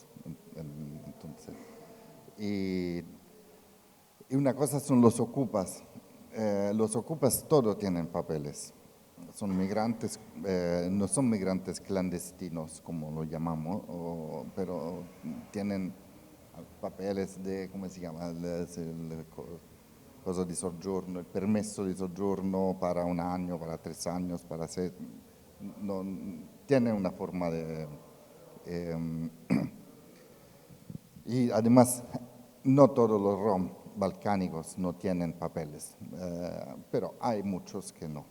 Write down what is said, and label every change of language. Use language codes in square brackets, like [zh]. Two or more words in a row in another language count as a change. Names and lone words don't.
[es] Entonces, y una cosa son los ocupas. Los ocupas todos tienen papeles. Son migrantes, no son migrantes clandestinos, como lo llamamos, pero tienen papeles de, ¿cómo se llama? [it] Cosa di soggiorno, il permesso di soggiorno [es] para un año, para 3 años, para 6. No, tiene una forma de... y además, no todos los rom balcánicos no tienen papeles, pero hay muchos que no.